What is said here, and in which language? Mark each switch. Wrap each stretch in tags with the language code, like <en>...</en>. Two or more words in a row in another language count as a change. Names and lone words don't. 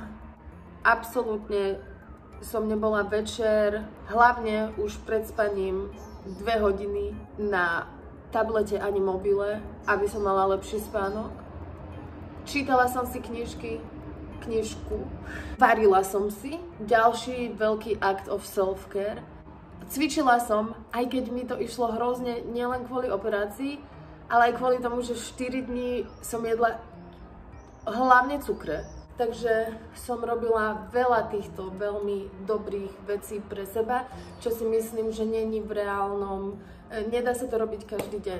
<sk>Absolútne som nebola večer, hlavne už pred spaním 2 hodiny na tablete ani mobile, aby som mala lepší spánok. Čítala som si knižku, varila som si, ďalší veľký</sk> <en>act of self-care.</en> <sk>Cvičila som, aj keď mi to išlo hrozne, nielen kvôli operácii, ale aj kvôli tomu, že 4 dní som jedla hlavne cukre. Takže som robila veľa týchto veľmi dobrých vecí pre seba, čo si myslím, že není v reálnom, nedá sa to robiť každý deň.</sk>